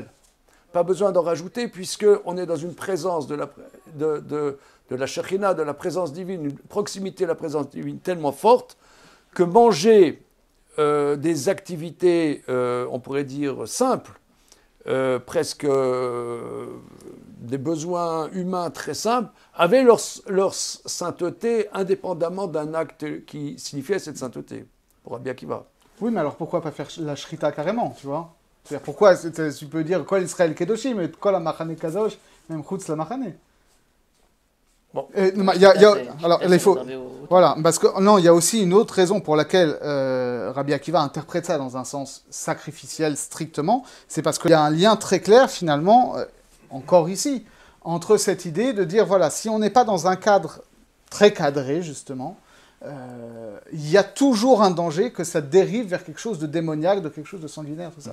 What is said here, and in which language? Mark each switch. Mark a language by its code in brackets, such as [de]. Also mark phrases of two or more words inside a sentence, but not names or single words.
[fr] Pas besoin d'en rajouter puisqu'on est dans une présence de la Shekhinah, de la présence divine, une proximité de la présence divine tellement forte que manger des activités, on pourrait dire, simples, presque des besoins humains très simples, avaient leur sainteté indépendamment d'un acte qui signifiait cette sainteté, pour Rabbi Akiva. Oui, mais alors pourquoi pas faire la shrita carrément, tu vois? C'est-à-dire pourquoi tu peux dire [he] כל ישראל קדושים, [fr] mais [he] כל המחנה קדוש, [fr] même [he] חוץ למחנה. [fr] Bon. Alors, il faut... Voilà, parce que non, il y a aussi une autre raison pour laquelle Rabbi Akiva interprète ça dans un sens sacrificiel strictement, c'est parce qu'il y a un lien très clair finalement, encore ici, entre cette idée de dire, voilà, si on n'est pas dans un cadre très cadré justement, il y a toujours un danger que ça dérive vers quelque chose de démoniaque, de quelque chose de sanguinaire, tout ça.